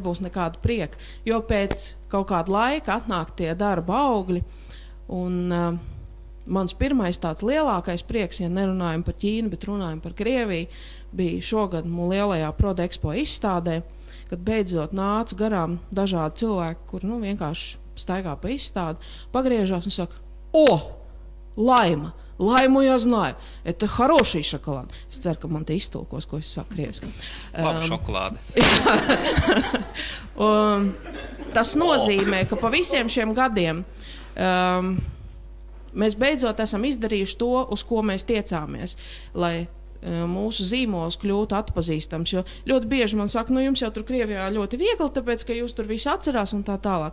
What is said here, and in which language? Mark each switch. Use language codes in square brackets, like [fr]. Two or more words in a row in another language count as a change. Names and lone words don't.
[lv] nebūs nekāda prieka, jo pēc kaut kāda laika atnāk tie darba augļi, un mans pirmais tāds lielākais prieks, ja nerunājam par Ķīnu, bet runājam par Krieviju, bija šogad mūsu lielajā Prodexpo izstādē, kad beidzot nāca garām dažādi cilvēki, kur vienkārši staigā pa izstādi, pagriežās un saka, [ru] лайму я знаю, это хороший шоколад. [lv] Es ceru, ka man te iztulkos, ko es saku krieviski. Laba šokolāde. Tas nozīmē, ka pa visiem šiem gadiem mēs beidzot esam izdarījuši to, uz ko mēs tiecāmies, lai mūsu zīmols kļūtu atpazīstams, jo ļoti bieži man saka, jums jau tur Krievijā ļoti viegli, tāpēc, ka jūs tur visu atcerās un tā tālāk.